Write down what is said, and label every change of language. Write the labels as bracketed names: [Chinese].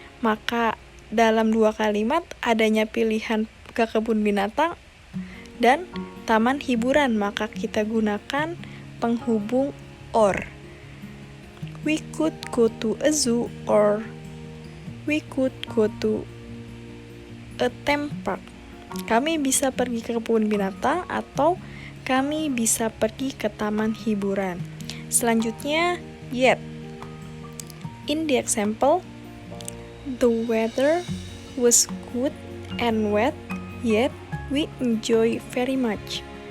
[Indonesian] Maka dalam dua kalimat adanya pilihan ke kebun binatang dan taman hiburan, maka kita gunakan penghubung or. [English] We could go to a zoo or we could go to a theme park. [Indonesian] Kami bisa pergi ke kebun binatang atau kami bisa pergi ke taman hiburan. Selanjutnya, yet. [English] In the example, the weather was good and wet, yet we enjoy very much.